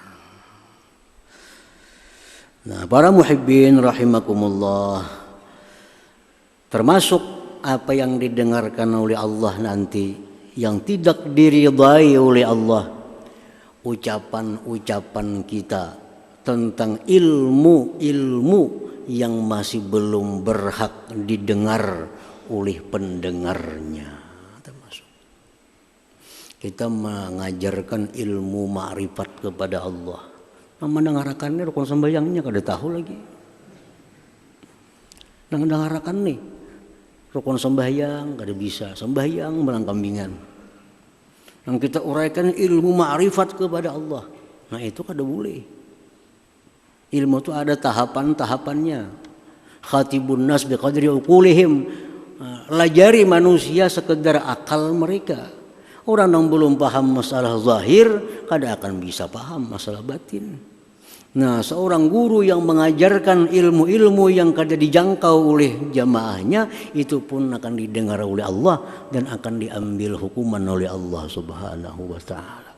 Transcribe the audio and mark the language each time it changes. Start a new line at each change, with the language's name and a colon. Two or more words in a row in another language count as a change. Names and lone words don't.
Indonesian: Nah, para
Arabic: محبين رحمكم الله,
Indonesian: termasuk apa yang didengarkan oleh Allah nanti yang tidak diridai oleh Allah, ucapan-ucapan kita tentang ilmu-ilmu yang masih belum berhak didengar oleh pendengarnya. Termasuk kita mengajarkan ilmu ma'rifat kepada Allah.
Banjar: Mendengarkannya rukun sembahyangnya kada tahu lagi. Mendengarkan nih Rukun sembahyang kada bisa, sembahyang melang kambingan.
Indonesian: Yang kita uraikan ilmu ma'rifat kepada Allah.
Banjar: Nah itu kada boleh.
Indonesian: Ilmu itu ada tahapan-tahapannya.
Arabic: خاطبوا الناس بقدر عقولهم.
Indonesian: Lajari manusia sekedar akal mereka. Orang yang belum paham masalah zahir kada akan bisa paham masalah batin. Nah, seorang guru yang mengajarkan ilmu-ilmu yang kada dijangkau oleh jamaahnya itu pun akan didengar oleh Allah dan akan diambil hukuman oleh Allah
Arabic: سبحانه وتعالى.